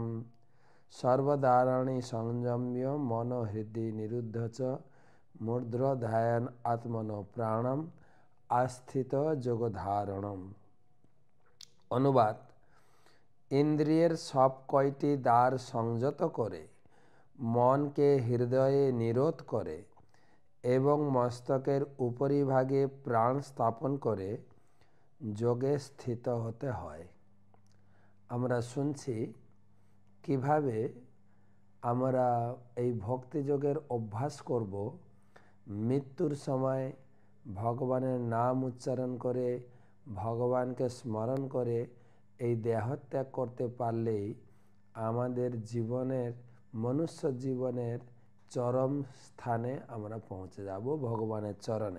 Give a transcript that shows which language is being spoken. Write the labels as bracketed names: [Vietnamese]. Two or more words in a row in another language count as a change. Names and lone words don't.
[Sanskrit] सर्वदाराणि संयम्य मन हृदि निरुद्ध च मूर्ध्नाधायन आत्मनः प्राणम आस्थित योगधारणम। [Bangla] অনুবাদ: ইন্দ্রিয়ের সব কয়টি দ্বার সংযত করে মনকে হৃদয়ে নিরোধ করে এবং মস্তকের উপরিভাগে প্রাণ স্থাপন করে যোগে স্থিত হতে হয়। আমরা শুনছি কিভাবে আমরা এই ভক্তি যোগের অভ্যাস করব। মৃত্যুর সময় ভগবানের নাম উচ্চারণ করে ভগবানকে স্মরণ করে এই দেহত্যাগ করতে পারলেই আমাদের জীবনের মনুষ্য জীবনের চরম স্থানে আমরা পৌঁছে যাব ভগবানের চরণে।